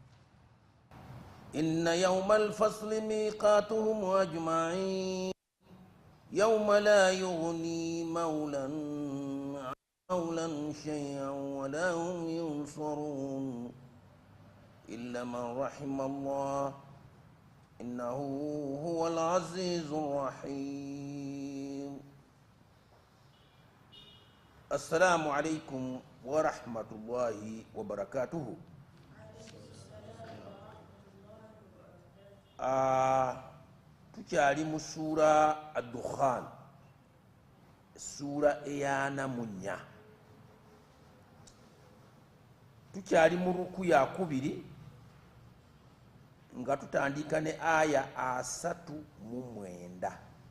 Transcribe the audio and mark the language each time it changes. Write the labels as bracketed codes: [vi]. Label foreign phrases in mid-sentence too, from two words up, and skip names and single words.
[ar] إن يوم الفصل ميقاتهم أجمعين يوم لا يغني مولا عن مولا شيئا ولا هم ينصرون إلا من رحم الله إنه هو العزيز الرحيم. السلام عليكم ورحمة الله وبركاته. [lg] tukyali mu sura Al-Dukhaan, sura eyana munya. Tukyali mu ruku ya kubiri nga tutandika ne aya 39.